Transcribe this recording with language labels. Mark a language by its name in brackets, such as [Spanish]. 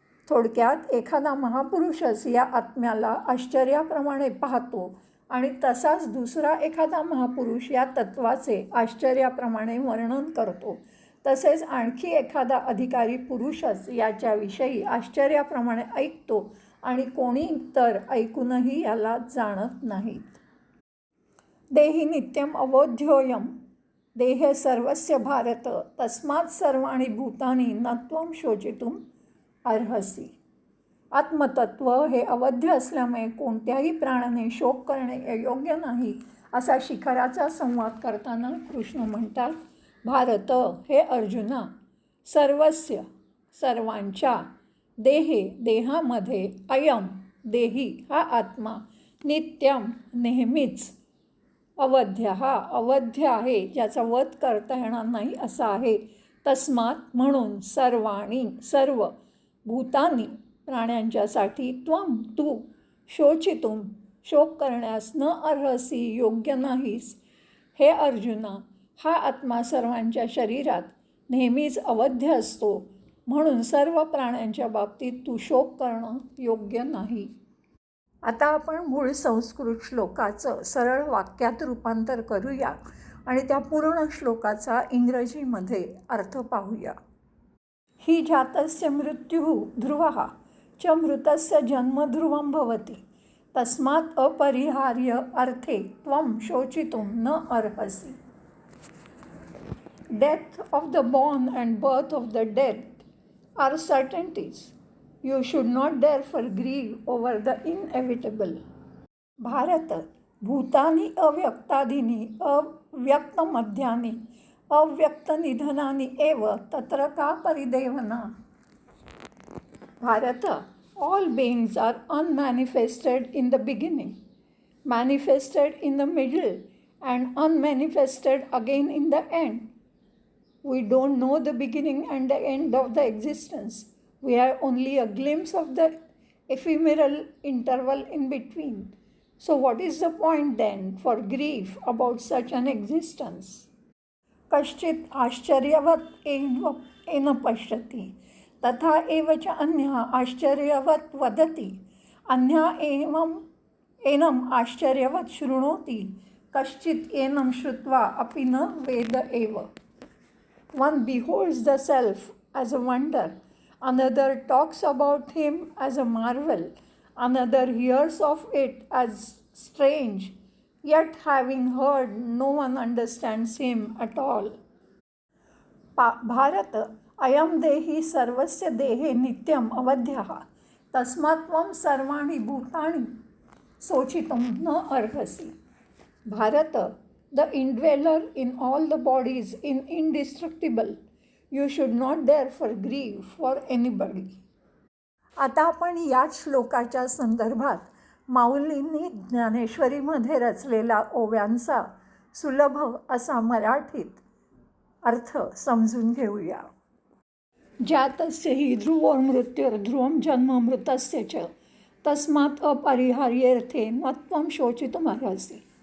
[Marathi] थोडक्यात एखादा महापुरुषच या आत्म्याला आश्चर्याप्रमाणे पाहतो आणि तसाच दुसरा एखादा महापुरुष या तत्वाचे आश्चर्याप्रमाणे वर्णन करतो. तसेच आणखी एखादा अधिकारी पुरुषच याच्याविषयी आश्चर्याप्रमाणे ऐकतो आणि कोणी तर ऐकूनही याला जाणत नाहीत. [Sanskrit] देहि नित्यम अवोध्योयम देह सर्वस्य भारत तस्मात् सर्वाणि भूतानि न त्वं शोचितुम् अर्हसि. [Marathi] आत्मतत्व हे अवध्य असल्यामुळे कोणत्याही प्राण्याने शोक करणे योग्य नाही, असा शिखराचा संवाद करताना कृष्ण म्हणतात, भारत हे अर्जुना, सर्वस्य सर्वांच्या, देहामध्ये, अयम देही हा आत्मा, नित्यम नेहमीच, अवध्य हा अवध्य आहे, ज्याचा वध करता येणार नाही असा आहे, तस्मात म्हणून, सर्वाणी सर्व, भूतानी प्राण्यांच्यासाठी, त्वम तू, शोचितुम शोक करण्यास न अर्हसी, योग्य नाहीस. हे अर्जुना, हा आत्मा सर्वांच्या शरीरात नेहमीच अवध्य असतो, म्हणून सर्व प्राण्यांच्या बाबतीत तू शोक करणं योग्य नाही. आता आपण मूळ संस्कृत श्लोकाचं सरळ वाक्यात रूपांतर करूया आणि त्या पूर्ण श्लोकाचा इंग्रजीमध्ये अर्थ पाहूया. [Sanskrit] हि जातस्य मृत्युः ध्रुवः च मृतस्य जन्म ध्रुवं भवति, तस्मात् अपरिहार्य अर्थे त्वं शोचितुं न अर्हसि. [English] Death of the born and birth of the dead are certainties. You should not therefore grieve over the inevitable. [Sanskrit] Bharata, भूतानि अव्यक्तादीनि अव्यक्तमध्यानि अव्यक्तनिधनानि एव तत्र का परिदेवना. [English] Bharata, all beings are unmanifested in the beginning, manifested in the middle, and unmanifested again in the end. We don't know the beginning and the end of the existence. We have only a glimpse of the ephemeral interval in between. So what is the point then for grief about such an existence? [Sanskrit] कश्चित् आश्चर्यवत् N पश्यति, तथा एव च अन्यः आश्चर्यवत् वदति, अन्यः एनम् आश्चर्यवत् शृणोति, कश्चित् एनं श्रुत्वा अपि न वेद एव. [English] One beholds the self as a wonder, another talks about him as a marvel, another hears of it as strange, yet having heard, no one understands him at all. [Sanskrit] Bharata, अयं देहि सर्वस्य देहे नित्यम् अवध्यः, तस्मात् त्वं सर्वाणि भूतानि शोचितुं न अर्हसि. [English] Bharata, the indweller in all the bodies is indestructible. You should not therefore grieve for anybody. [Marathi] आता आपण याच श्लोकाच्या संदर्भात माऊलींनी ज्ञानेश्वरीमध्ये रचलेला ओव्यांचा सुलभ असा मराठीत अर्थ समजून घेऊया. [Sanskrit] जातस्य हि ध्रुवो मृत्युर्ध्रुवं जन्म मृतस्य च, तस्मात् अपरिहार्यर्थे न त्वं शोचितुमर्हसि.